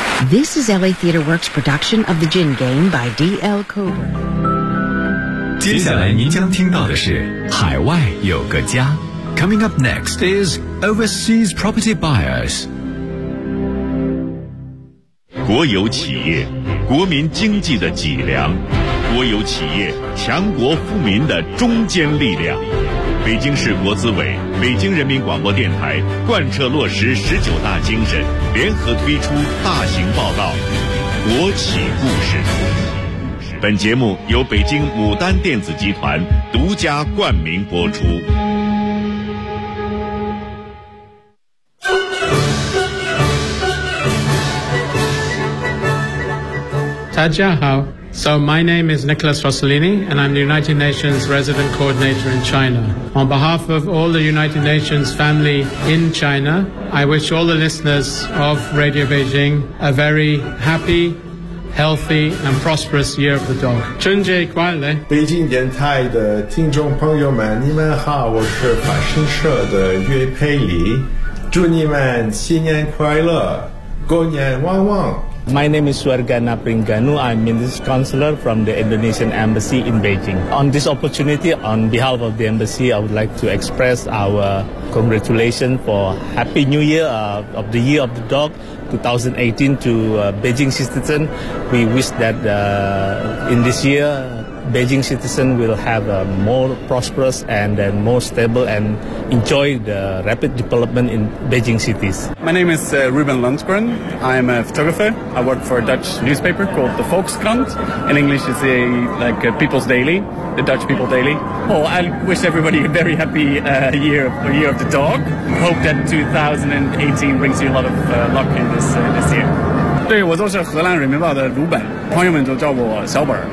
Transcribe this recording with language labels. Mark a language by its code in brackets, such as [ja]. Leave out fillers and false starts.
[en] This is LA Theater Works production of The Gin Game by D.L. Cooper. [zh] 接下来您将听到的是海外有个家。 [en] Coming up next is Overseas Property Buyers. [zh] 国有企业，国民经济的脊梁。国有企业，强国富民的中坚力量。北京市国资委、北京人民广播电台贯彻落实十九大精神，联合推出大型报告《国企故事》。本节目由北京牡丹电子集团独家冠名播出。大家好。 [en] So my name is Nicholas Rossellini, and I'm the United Nations Resident Coordinator in China. On behalf of all the United Nations family in China, I wish all the listeners of Radio Beijing a very happy, healthy, and prosperous Year of the Dog. [zh] 春节快乐！北京电台的听众朋友们，你们好，我是法新社的岳佩里，祝你们新年快乐，过年旺旺。 [en] My name is Suargana Pringanu. I'm Minister Counselor from the Indonesian Embassy in Beijing. On this opportunity, on behalf of the Embassy, I would like to express our congratulations for Happy New Year of the Year of the Dog 2018 to Beijing citizens. We wish that in this year, Beijing citizens will have a more prosperous and then more stable and enjoy the rapid development in Beijing cities. My name is Ruben Lundgren. I'm a photographer. I work for a Dutch newspaper called the Volkskrant. In English, it's a People's Daily, the Dutch People Daily. Oh, I wish everybody a very happy year of the dog. Hope that 2018 brings you a lot of luck in this year. [zh] 对，我就是荷兰人民报的鲁本，朋友们都叫我小本。